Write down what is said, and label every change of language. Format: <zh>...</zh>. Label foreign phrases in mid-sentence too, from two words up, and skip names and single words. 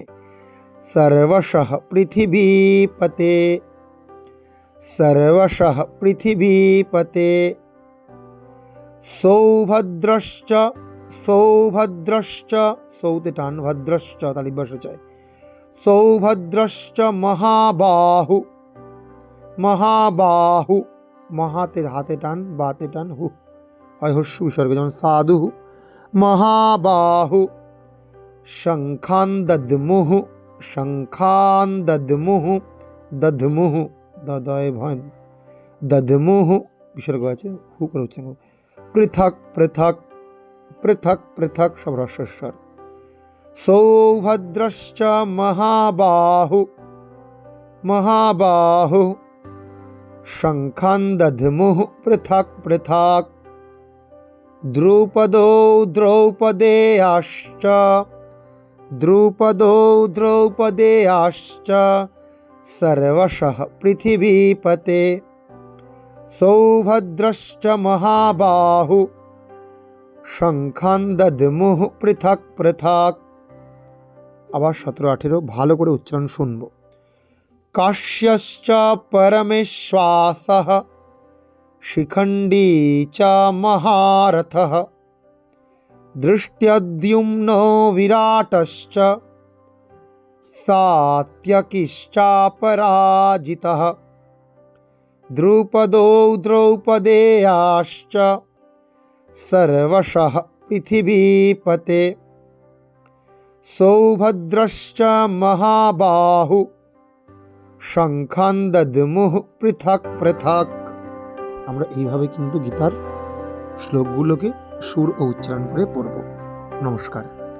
<sa>সর্বশঃ পৃথিবীপতে সর্বশঃ পৃথিবীপতে সৌভদ্রশ্চ সৌভদ্রশ্চ সৌতে টান, ভদ্রশ্চ তালিব্য</sa> <bn>চায়,</bn> <sa>সৌভদ্রশ্চ মহাবাহু মহাবাহু,</sa> <bn>মহাতের হাতে টান, বাতে টান, হু হয় হস্যু বিসর্গ, যেমন সাধু</bn> <sa>महाबाहु शंखान दद्मुः शंखान दद्मुः दध्मुः ददय भन दध्मुः</sa> <bn>विसर्ग আছে হু করে উচ্চারণ করব।</bn> <sa>পৃথক পৃথক পৃথক পৃথক</sa> <bn>সব হ্রস্বস্বর।</bn> <sa>সৌভদ্রশ্চ মহাবাহু महाबाहु शंखान दध्मुः पृथक पृथक। द्रुपदो द्रौपदेयाश्च द्रुपदो द्रौपदेयाश्च सर्वशः पृथिवीपते। सौभद्रश्च महाबाहु शंखान दध्मुः पृथक पृथक।</sa> <bn>আবার 17-18 ভালো করে উচ্চারণ শুনবো।</bn> <sa>काश्यश्च परमेश्वासः शिखण्डी च महारथः दृष्ट्यद्युम्नो विराटश्च सात्यकिश्चापराजितः। द्रुपदो द्रौपदेयाश्च सर्वशः पृथिवीपते। सौभद्रश्च महाबाहु শঙ্খান দদ্মুঃ পৃথক পৃথক।</sa> <bn>আমরা এইভাবে কিন্তু গীতার শ্লোকগুলোকে সুর ও উচ্চারণ করে পড়ব। নমস্কার।</bn>